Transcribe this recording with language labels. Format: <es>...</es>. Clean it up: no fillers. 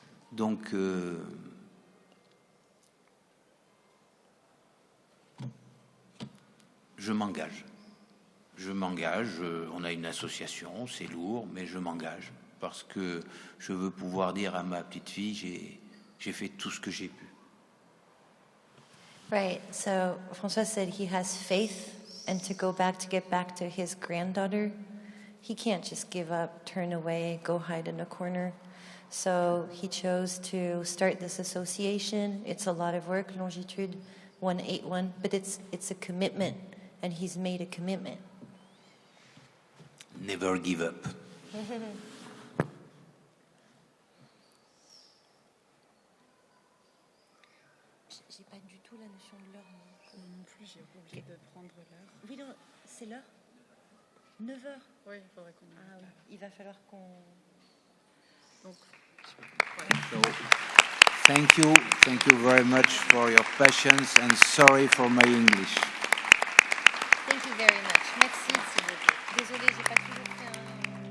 <fr>Donc je m'engage. Je m'engage. On a une association, c'est lourd, mais je m'engage parce que je veux pouvoir dire à ma petite fille, j'ai fait tout ce que j'ai pu.</fr> <en>Right. So François said he has faith and to go back, to get back to his granddaughter. He can't just give up, turn away, go hide in a corner. So he chose to start this association. It's a lot of work, Longitude 181, but it's a commitment, and he's made a commitment. Never give up.</en> <fr>J'ai pas du tout la notion de l'heure. Non plus, j'ai oublié de prendre l'heure. Oui, non, c'est l'heure 9h. Oui, il faudrait qu'on Ah oui, il va falloir qu'on... Donc,</fr> <en>So, thank you very much for your patience and sorry for my English. Thank you very much.</en> <fr>Merci. Désolée, j'ai pas toujours fait un...</fr>